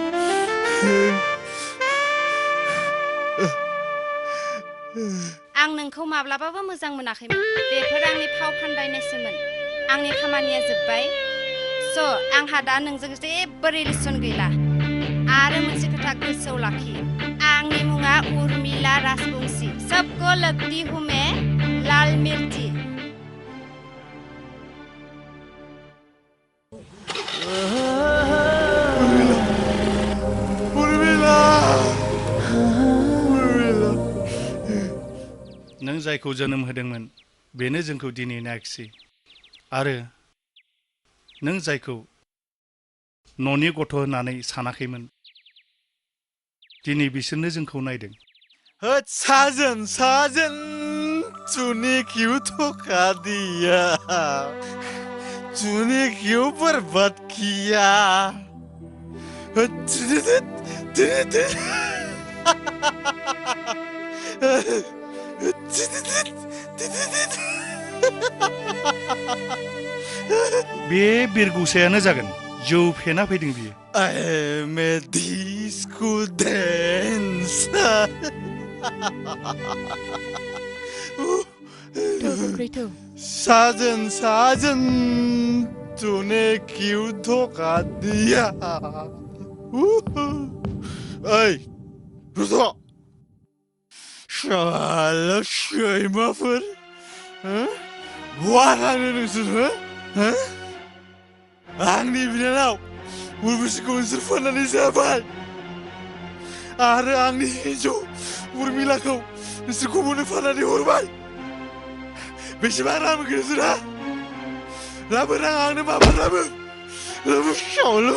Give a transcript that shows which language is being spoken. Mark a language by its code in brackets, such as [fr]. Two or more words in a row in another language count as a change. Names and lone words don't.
[brx] आं नोंखौ माब्लाबाबो मोजां मोनाखैमोन बेफोर आंनि फाव फान्दायनायसोमोन आंनि खामानिया जोब्बाय आंहा दा नोंजों जेबो रिलेसन गैला आरो मोनसे खोथा गोसोआव लाखि आंनि मुङा उर्मिला राजबंशी [hi] सबको लगती हूँ मैं लाल मिर्ची [brx] नों जायखौ जोनोम होदोंमोन बेनो जोंखौ दिनै नायखिसै आरो नों जायखौ न'नि गथ' होननानै सानाखैमोन दिनै बिसोरनो जोंखौ नायदों [hi] साजन तूने क्यों धोखा दिया तूने क्यों बर्बाद किया [brx] बे बिरगुसायानो जागोन जौ फेना फैदों बियो [en] I'm a disco dancer [hi] साजन तूने क्यों धोखा दिया [brx] ओइ रुथ' शाला सैमाफोर बहा थांनो नोंसोर आंनि बिनानाव उर्बशिखौ नोंसोर फाननानै जाबाय आरो आंनि हिन्जाव उर्मिलाखौ नोंसोर गुबुननो फाननानै हरबाय बेसेबां रां मोनगोन नोंसोरहा लाबो रां आंनो माबा लाबो शाला